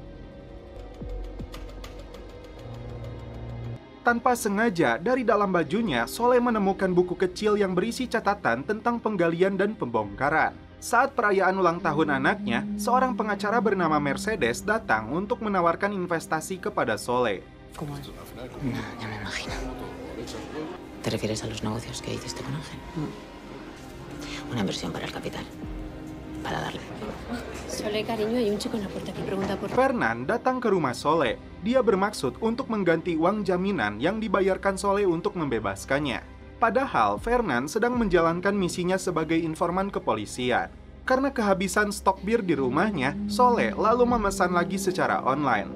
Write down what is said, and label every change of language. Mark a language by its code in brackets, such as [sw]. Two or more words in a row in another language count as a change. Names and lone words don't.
[id] Tanpa sengaja, dari dalam bajunya, Sole menemukan buku kecil yang berisi catatan tentang penggalian dan pembongkaran. Saat perayaan ulang tahun anaknya, seorang pengacara bernama Mercedes datang untuk menawarkan investasi kepada Sole. [es] ¿Cómo es? Ya me imagino. ¿Te refieres a los negocios que hiciste con Ángel? Una inversión para el capital. Para darle. Sole, cariño, hay un chico en la puerta que pregunta por... [id] Fernan datang ke rumah Sole. Dia bermaksud untuk mengganti uang jaminan yang dibayarkan Sole untuk membebaskannya. Padahal, Fernan sedang menjalankan misinya sebagai informan kepolisian. Karena kehabisan stok bir di rumahnya, Sole lalu memesan lagi secara online.